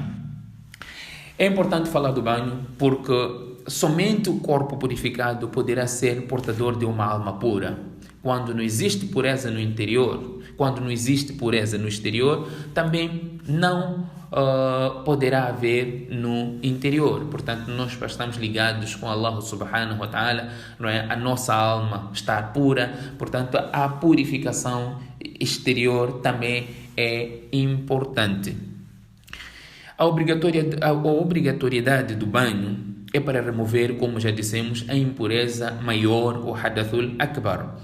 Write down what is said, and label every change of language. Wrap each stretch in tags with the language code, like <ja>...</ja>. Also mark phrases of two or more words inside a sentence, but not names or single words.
<pt>É importante falar do banho porque somente o corpo purificado poderá ser portador de uma alma pura. Quando não existe pureza no interior, quando não existe pureza no exterior, também não poderá haver no interior. Portanto, nós estamos ligados com</pt> <ar>الله سبحانه وتعالى,</ar> <pt>não é? A nossa alma está pura, portanto a purificação exterior também é importante. A obrigatoriedade do banho é para remover, como já dissemos, a impureza maior, o</pt> <ar>الحدث الأكبر.</ar>